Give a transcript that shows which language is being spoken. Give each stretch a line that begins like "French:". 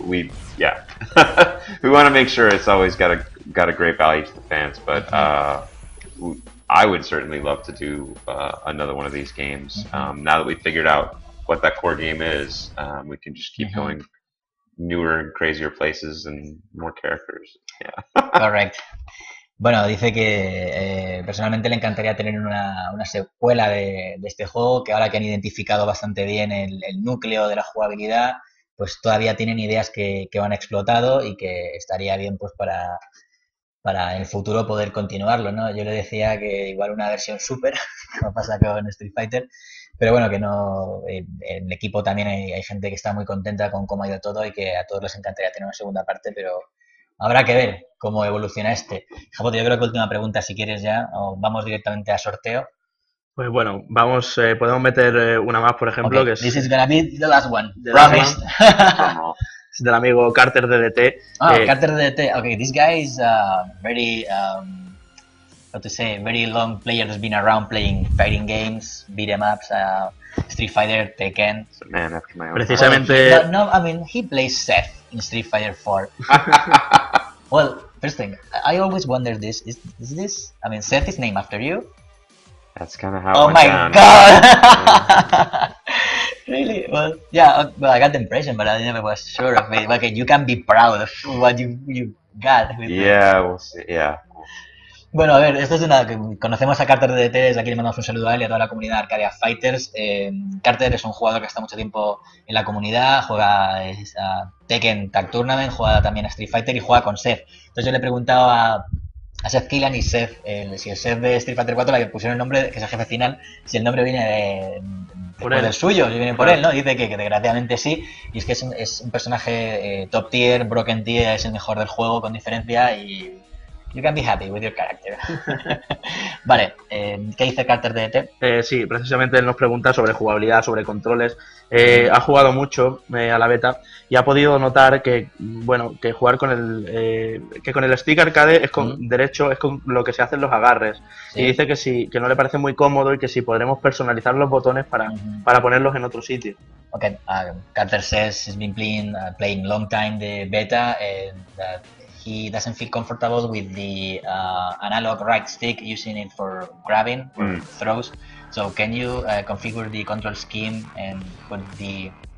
English: We want to make sure it's always got a great value to the fans. But I would certainly love to do another one of these games. Now that we've figured out what that core game is, we can just keep going newer and crazier places and more characters. Yeah. Correct.
Spanish: Bueno, dice que personalmente le encantaría tener una secuela de este juego, que ahora que han identificado bastante bien el núcleo de la jugabilidad, pues todavía tienen ideas que han explotado y que estaría bien pues para en el futuro poder continuarlo, ¿no? Yo le decía que igual una versión super, como pasa con Street Fighter, pero bueno, que no, en el equipo también hay gente que está muy contenta con cómo ha ido todo y que a todos les encantaría tener una segunda parte, pero habrá que ver cómo evoluciona este. Jabote, yo creo que última pregunta, si quieres ya, o vamos directamente a sorteo. Pues bueno, podemos meter una más, por ejemplo, que es...
English: This is gonna be the last one. The last Promised.
Spanish: Es del amigo Carter DDT. Carter DDT.
English: Okay, this guy is very, how to say, very long player who's been around playing fighting games, beat 'em ups, Street Fighter, Tekken. Man after my own
Spanish: Precisamente...
English: No, I mean, he plays Seth in Street Fighter 4. Well, first thing, I always wonder this, is this, I mean, Seth is named after you? That's kind of how Oh it went my down. god! Really? Well, yeah, well, I got the impression, but I never was sure of it. Okay, you can be proud of what you got. Yeah, we'll see. Yeah.
Spanish: Bueno, a ver, esto es conocemos a Carter DDT, desde aquí le mandamos un saludo a él y a toda la comunidad de Arcadia Fighters. Carter es un jugador que está mucho tiempo en la comunidad, juega a Tekken Tag Tournament, juega también a Street Fighter y juega con Seth. Entonces yo le he preguntado a Seth Killian y Seth, si el Seth de Street Fighter 4 le pusieron el nombre, que es el jefe final, si el nombre viene del suyo, si viene por él, ¿no? Dice que desgraciadamente sí, y es que es un personaje top tier, broken tier, es el mejor del juego con diferencia y...
English: You can be happy with your character.
Spanish: Vale, ¿qué dice Carter DDT? Sí, precisamente él nos pregunta sobre jugabilidad, sobre controles. Ha jugado mucho a la beta y ha podido notar que, bueno, que jugar con el stick arcade es con derecho, es con lo que se hacen los agarres. Sí. Y dice que sí, que no le parece muy cómodo y que sí podremos personalizar los botones para ponerlos en otro sitio.
English: Okay, Carter says he's been playing long time the beta and that he doesn't feel comfortable with the analog right stick, using it for grabbing or throws. So can you configure the control scheme and put the